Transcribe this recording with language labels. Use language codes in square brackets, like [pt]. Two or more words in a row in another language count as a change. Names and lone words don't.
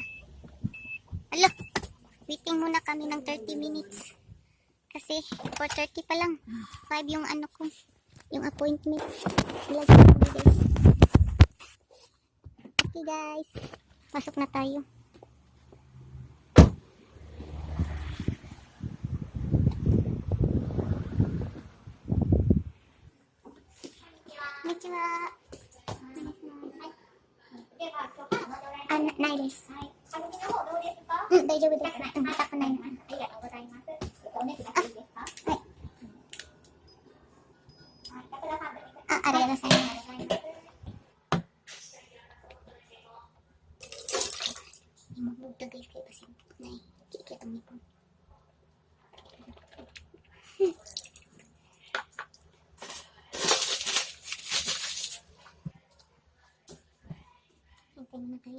[tl] Alo, waiting muna kami ng 30 minutes. Kasi 4:30 pa lang. 5 yung ano ko, yung appointment. Ilagay ko guys. Okay guys, pasok na tayo. [ja] Konnichiwa. ないです。うん、大丈夫です。うん、痛くないの。ありがとうございます。お熱だけいいですか？はい。ありがとうございます。 [tl] Magbugtog guys kayo kasi nakikita mo po. Hintay na kayo.